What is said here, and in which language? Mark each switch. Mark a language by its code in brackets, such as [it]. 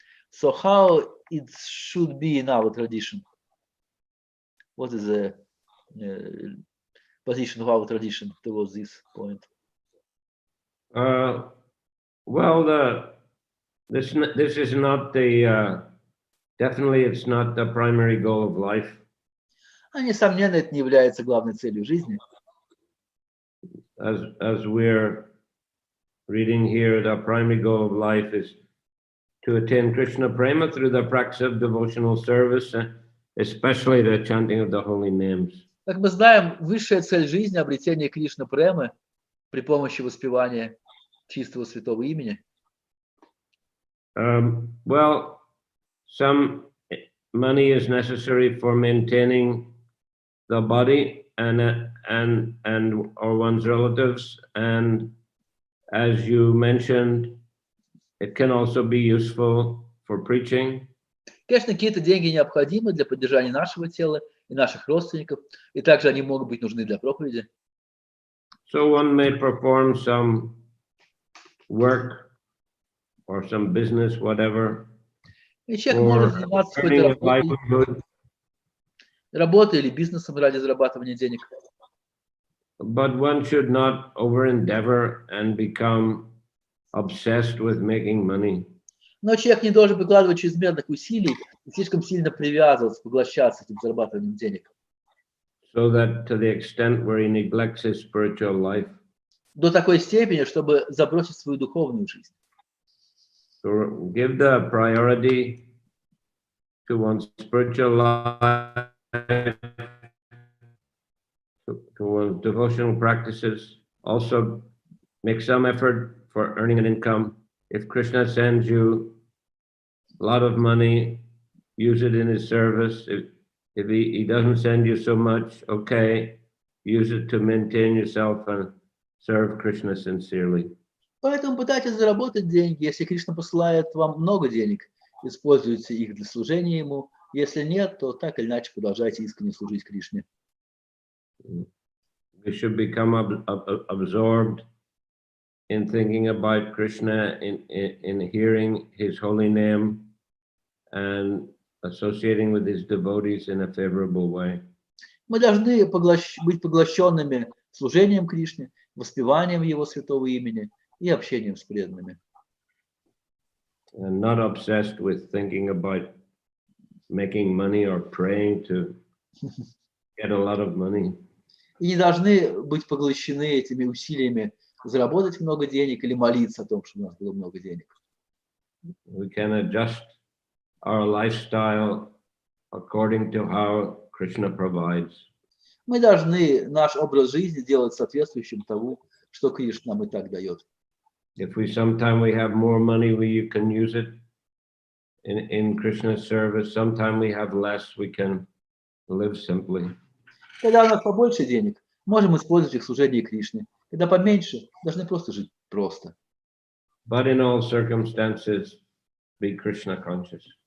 [en] So how it should be in our tradition? What is the position of our tradition towards this point? Well, this is not the definitely it's not the primary goal of life. [ru] Несомненно, это не является главной целью жизни. [en] As we're reading here, the primary goal of life is to attain Krishna prema through the practice of devotional service, especially the chanting of the holy names. [ru] Как мы знаем, высшая цель жизни — обретение Кришна премы при помощи воспевания чистого святого имени. [en] Well, some money is necessary for maintaining the body and or one's relatives, and as you mentioned, it can also be useful for preaching. [ru] Конечно, какие-то деньги необходимы для поддержания нашего тела и наших родственников, и также они могут быть нужны для проповеди. [en] So one may perform some work or some business, whatever, [ru] И человек может заниматься какой-то работой или бизнесом ради зарабатывания денег. [en] but one should not over endeavor and become obsessed with making money. [ru] Но человек не должен прикладывать чрезмерных усилий и слишком сильно привязываться, поглощаться этим зарабатыванием денег. [en] So that to the extent where he neglects his spiritual life. [ru] До такой степени, чтобы забросить свою духовную жизнь. [en] So give the priority to one's spiritual life, to one's devotional practices. Also make some effort for earning an income. If Krishna sends you a lot of money, use it in his service. If he doesn't send you so much, okay, use it to maintain yourself and serve Krishna sincerely. [ru] Поэтому пытайтесь заработать деньги. Если Кришна посылает вам много денег, используйте их для служения ему. Если нет, то так или иначе продолжайте искренне служить Кришне. [en] We should become absorbed in thinking about Krishna, in hearing his holy name, and associating with his devotees in a favorable way. [ru] Мы должны быть поглощенными служением Кришне, воспеванием его святого имени и общением с преданными. [en] And not obsessed with thinking about making money or praying to get a lot of money. [ru] И не должны быть поглощены этими усилиями заработать много денег или молиться о том, чтобы у нас было много денег. [en] We can adjust our lifestyle according to how Krishna provides. [ru] Мы должны наш образ жизни делать соответствующим тому, что Кришна нам и так дает. [en] If sometime we have more money, we can use it in Krishna's service. Sometime we have less, we can live simply. [ru] Когда у нас побольше денег, можем использовать их в служении Кришне. Когда поменьше, должны просто жить просто. [en] But in all circumstances, be Krishna conscious.